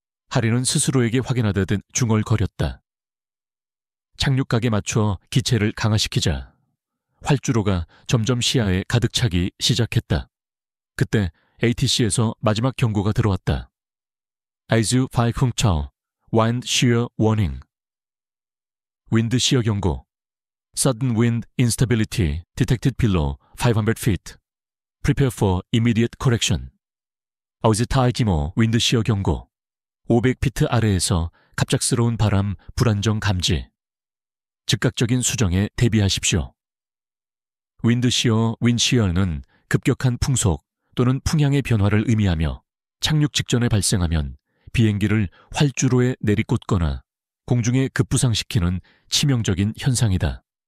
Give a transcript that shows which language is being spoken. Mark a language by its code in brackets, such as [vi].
[ko] 하리는 스스로에게 확인하듯 중얼거렸다. 착륙각에 맞춰 기체를 강화시키자 활주로가 점점 시야에 가득 차기 시작했다. 그때 ATC에서 마지막 경고가 들어왔다. [en] 아이즈 파이쿵차오, Wind Shear Warning. [ko] 윈드 시어 경고. [en] Sudden wind instability detected below 500 feet. Prepare for immediate correction. [ko] 아우지타이기모 윈드 시어 경고. 500피트 아래에서 갑작스러운 바람 불안정 감지. 즉각적인 수정에 대비하십시오. 윈드시어, 윈시어는 급격한 풍속 또는 풍향의 변화를 의미하며 착륙 직전에 발생하면 비행기를 활주로에 내리꽂거나 공중에 급부상시키는 치명적인 현상이다.